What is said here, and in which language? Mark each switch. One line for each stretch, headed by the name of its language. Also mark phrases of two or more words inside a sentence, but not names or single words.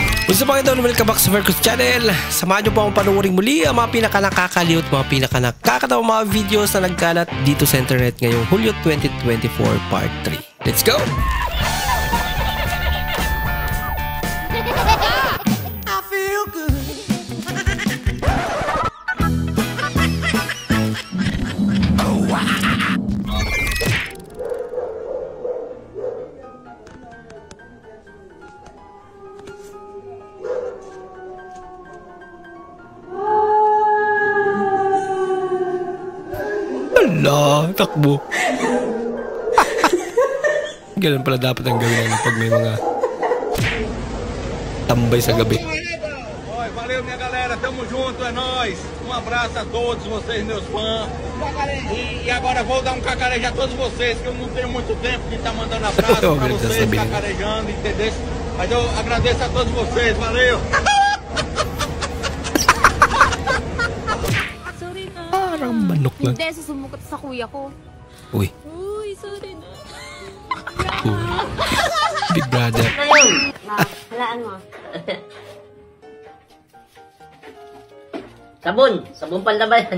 Filipino: Gusto pa kayo
English: welcome back
Filipino: sa Vercus Channel. Samahan nyo po akong panuorin muli ang mga pinaka-nakakaliw at mga pinaka-nakakatawa mga videos na nagkalat dito sa internet ngayong Hulyo 2024 Part 3.
English: Let's go! I feel good. Oh, wow.
Filipino: Ala, takbo. Ganun pala dapat ang gawin natin pag may mga tambay sa gabi.
Portuguese: Oi, valeu minha galera, tamo junto, é nóis. Um abraço a todos vocês, meus fãs. E agora vou dar um cacarejo a todos vocês, que eu não tenho muito tempo de estar mandando abraço pra vocês, cacarejando, entendeu? Mas eu agradeço a todos vocês, valeu!
Filipino: Parang manok lang. Hindi, susumukot sa kuya ko. Uy. Uy, sorry na.
English: Uy. Big brother.
Filipino: Halaan mo. Sabon pala ba yan?